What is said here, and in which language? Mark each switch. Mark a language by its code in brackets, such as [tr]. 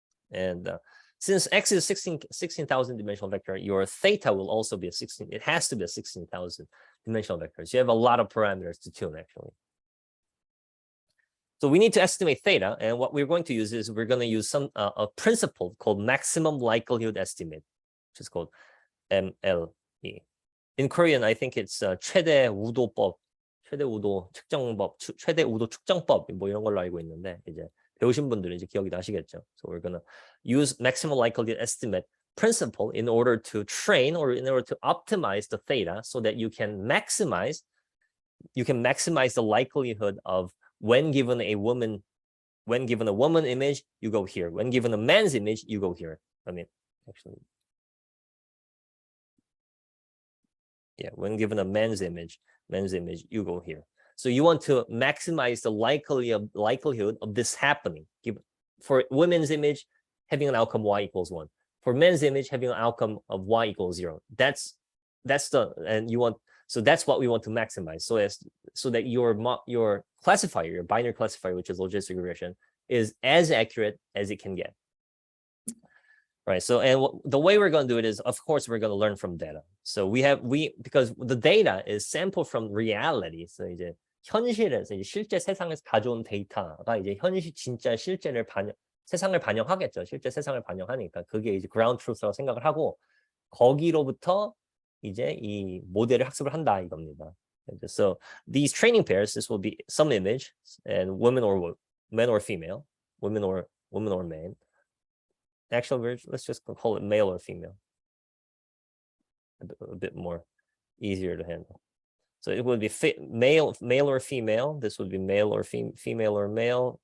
[en] And since x is 16,000 dimensional vector, your theta will also be it has to be a 16,000 dimensional vector. So you have a lot of parameters to tune, actually. So we need to estimate theta, and what we're going to use is we're going to use a principle called maximum likelihood estimate, which is called MLE. In Korean, I think it's [ko] 최대 우도법, 최대 우도 측정법 뭐 이런 걸로 알고 있는데 이제 배우신 분들은 이제 기억이 나시겠죠. [en] So we're gonna use maximum likelihood estimate principle in order to train or in order to optimize the theta so that you can maximize the likelihood of when given a woman image, you go here. When given a man's image, you go here. I mean, actually. Yeah, when given a man's image, you go here. So you want to maximize the likelihood of this happening. For women's image, having an outcome y equals 1. For men's image, having an outcome of y equals 0. And you want So that's what we want to maximize. So that your classifier, your binary classifier, which is logistic regression, is as accurate as it can get. Right. So, and the way we're going to do it is, of course, we're going to learn from data. So because the data is sampled from reality. So [ko] 이제 현실에서 이제 실제 세상에서 가져온 데이터가 이제 진짜 실제를 세상을 반영하겠죠. 실제 세상을 반영하니까 그게 이제 ground truth라고 생각을 하고 거기로부터 이제 이 모델을 학습을 한다 이겁니다. [en] So these training pairs, this will be some image and women or men or female, women or men. Actually, let's just call it male or female. A bit more easier to handle. So it would be male or female. This would be male or female or male.